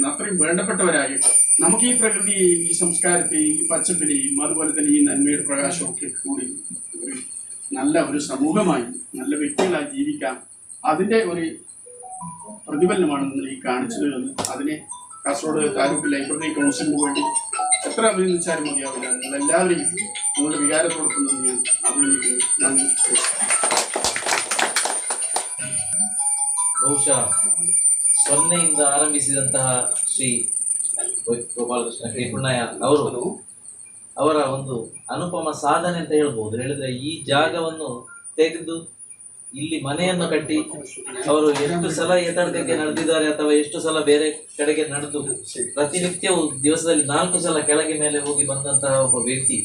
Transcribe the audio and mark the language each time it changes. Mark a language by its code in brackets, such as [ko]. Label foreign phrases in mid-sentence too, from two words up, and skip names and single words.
[ml] അത്രയും വേണ്ടപ്പെട്ടവരായി നമുക്ക് ഈ പ്രകൃതിയെയും ഈ സംസ്കാരത്തെയും ഈ പച്ചപ്പിനെയും അതുപോലെ തന്നെ ഈ നന്മയുടെ പ്രകാശമൊക്കെ കൂടി ഒരു നല്ല ഒരു സമൂഹമായി നല്ല വ്യക്തികളായി ജീവിക്കാം. അതിൻ്റെ ഒരു പ്രതിഫലനമാണ് നിങ്ങൾ ഈ കാണിച്ചത് എന്ന് അതിനെ കാസർഗോഡ് താലൂക്ക് ലൈബ്രറി കൗൺസിലിന് വേണ്ടി എത്ര അഭിനന്ദിച്ചാലും മതിയാവില്ല. നിങ്ങളെല്ലാവരെയും നിങ്ങളുടെ വികാരത്തോടൊപ്പം തന്നെ ഞാൻ അഭിനന്ദിക്കുന്നു. നന്ദി. [kn] ಬಹುಶಃ ಸೊನ್ನೆಯಿಂದ ಆರಂಭಿಸಿದಂತಹ ಶ್ರೀ ಗೋಪಾಲಕೃಷ್ಣ ಕೆ ಕುಣ್ಣಯ್ಯ ಅವರ ಒಂದು ಅನುಪಮ ಸಾಧನೆ ಅಂತ ಹೇಳ್ಬೋದು. ಹೇಳಿದ್ರೆ ಈ ಜಾಗವನ್ನು ತೆಗೆದು ಇಲ್ಲಿ ಮನೆಯನ್ನು ಕಟ್ಟಿ ಅವರು ಎಷ್ಟು ಸಲ ಎತ್ತಡಕ್ಕೆ ನಡೆದಿದ್ದಾರೆ ಅಥವಾ ಎಷ್ಟು ಸಲ ಬೇರೆ ಕಡೆಗೆ ನಡೆದು ಪ್ರತಿನಿತ್ಯವೂ ದಿವಸದಲ್ಲಿ 4 ಸಲ ಕೆಳಗೆ ಮೇಲೆ ಹೋಗಿ ಬಂದಂತಹ ಒಬ್ಬ ವ್ಯಕ್ತಿ.